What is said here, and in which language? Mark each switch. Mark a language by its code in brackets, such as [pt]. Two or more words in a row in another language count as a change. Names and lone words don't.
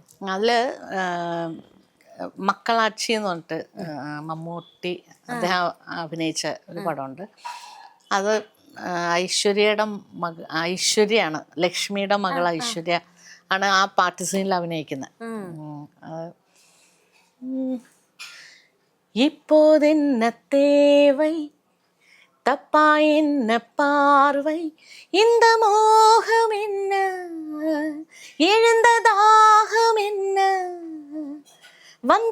[ml] അതില് മക്കളാച്ചി എന്ന് പറഞ്ഞിട്ട് മമ്മൂട്ടി അദ്ദേഹം അഭിനയിച്ച ഒരു പടമുണ്ട്. അത് ഐശ്വര്യാണ്, ലക്ഷ്മിയുടെ മകൾ ഐശ്വര്യ ആണ് ആ പാട്ട് സീനിൽ അഭിനയിക്കുന്നത്. [ta] இப்போதென்ன தேவை, தப்பா என்ன பார்வை, இந்த மோகம் என்ன, எழுந்த தாகம் என்ன, வந்த